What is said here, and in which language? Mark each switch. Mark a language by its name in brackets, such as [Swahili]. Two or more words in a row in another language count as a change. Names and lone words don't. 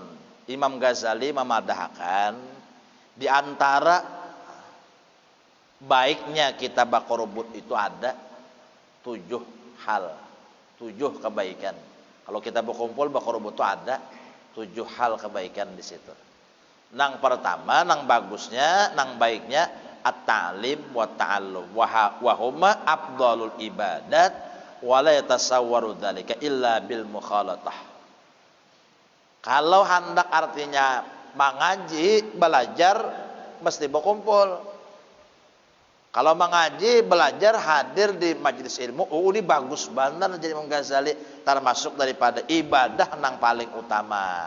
[Banjar] Imam Ghazali memadahkan di antara baiknya kita bakorobut itu ada 7 hal, 7 kebaikan. Kalau kita berkumpul bakorobut itu ada 7 hal kebaikan di situ. Nang pertama, nang bagusnya, nang baiknya [Arabic] التعليم والتعلم وهما أفضل العبادات ولا يتصور ذلك إلا بالمخالطة. [Banjar] Kalau hendak artinya mengaji, belajar mesti berkumpul. Kalau mengaji, belajar, hadir di majelis ilmu, ini bagus banget jadi Imam Ghazali, termasuk daripada ibadah nang paling utama.